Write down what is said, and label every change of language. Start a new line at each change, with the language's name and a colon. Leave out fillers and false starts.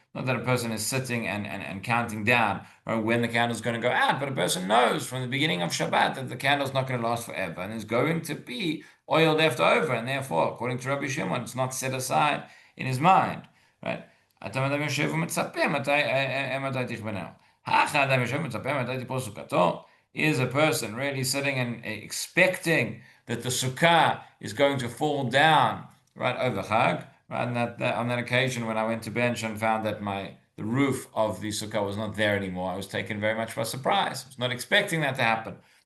English: Not that a person is sitting and counting down or when the candle is going to go out, but a person knows from the beginning of Shabbat that the candle is not going to last forever and is going to be oil left over, and therefore, according to Rabbi Shimon, it's not set aside in his mind, right?
Hebrew: אתה מדבר יושב ומצפה מתי תכווננו. האדם יושב ומצפה מתי תיפול סוכתו.
English: Is a person really sitting and expecting that the sukkah is going to fall down right over Chag? Right, and on that occasion when I went to bench and found that the roof of the sukkah was not there anymore, I was taken very much by surprise. I was not expecting that to happen.